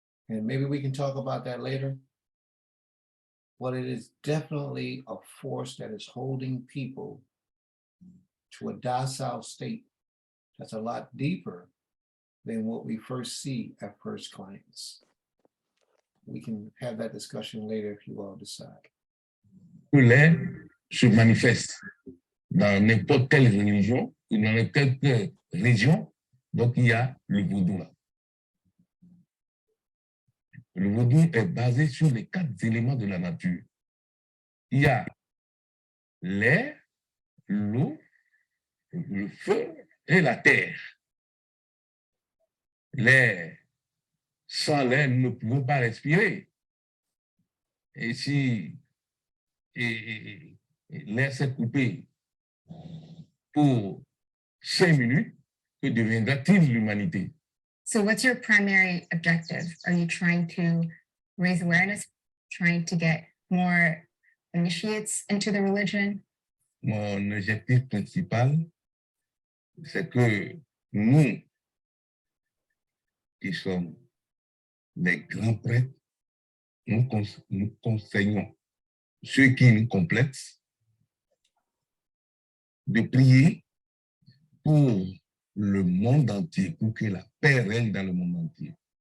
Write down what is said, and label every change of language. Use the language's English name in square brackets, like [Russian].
[English] And maybe we can talk about that later. But it is definitely a force that is holding people to a docile state that's a lot deeper than what we first see at first glance. We can have that discussion later if you all decide. [French] tous les se manifestent dans n'importe quelle religion ou dans n'importe quelle région. Donc, il y a le vaudou là. Le vaudou est basé sur les 4 éléments de la nature. Il y a l'air, l'eau, le feu et la terre. L'air, sans l'air, nous ne pouvons pas respirer. Et si l'air s'est coupé pour 5 minutes, que deviendra-t-il l'humanité? [English] So what's your primary objective? Are you trying to raise awareness, trying to get more initiates into the religion? [French] Mon objectif principal, c'est que nous, qui sommes des grands prêtres, nous conseillons ceux qui nous complexent de prier pour le monde entier, pour que la paix règne dans le monde entier.